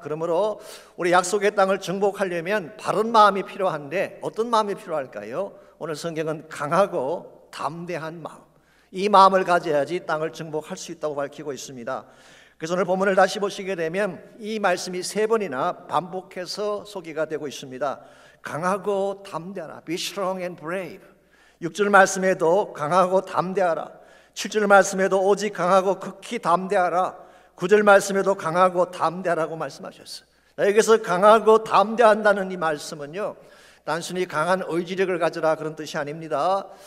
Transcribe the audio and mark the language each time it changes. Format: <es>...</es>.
<ko>그러므로 우리 약속의 땅을 정복하려면 바른 마음이 필요한데 어떤 마음이 필요할까요? 오늘 성경은 강하고 담대한 마음, 이 마음을 가져야지 땅을 정복할 수 있다고 밝히고 있습니다. 그래서 오늘 본문을 다시 보시게 되면 이 말씀이 3번이나 반복해서 소개가 되고 있습니다. 강하고 담대하라,</ko> <en>be strong and brave.</en> <ko>6절 말씀에도 강하고 담대하라, 7절 말씀에도 오직 강하고 극히 담대하라, 9절 말씀에도 강하고 담대하라고 말씀하셨어요. 여기서 강하고 담대한다는 이 말씀은요, 단순히 강한 의지력을 가져라 그런 뜻이 아닙니다.</ko>